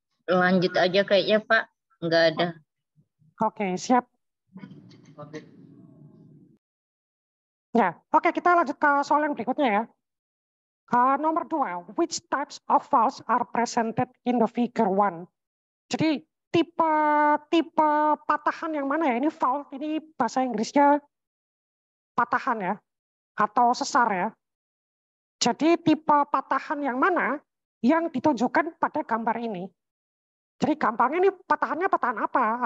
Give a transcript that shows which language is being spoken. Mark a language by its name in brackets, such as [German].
[Indonesian] Lanjut aja kayaknya Pak, nggak ada. Oke, siap. Ya, oke kita lanjut ke soal yang berikutnya ya. [English] Nomor 2, which types of faults are presented in the figure 1? [Indonesian] Jadi tipe patahan yang mana ya? Ini fault, ini bahasa Inggrisnya patahan ya, atau sesar ya. Jadi tipe patahan yang mana yang ditunjukkan pada gambar ini? Jadi gampangnya ini patahannya patahan apa?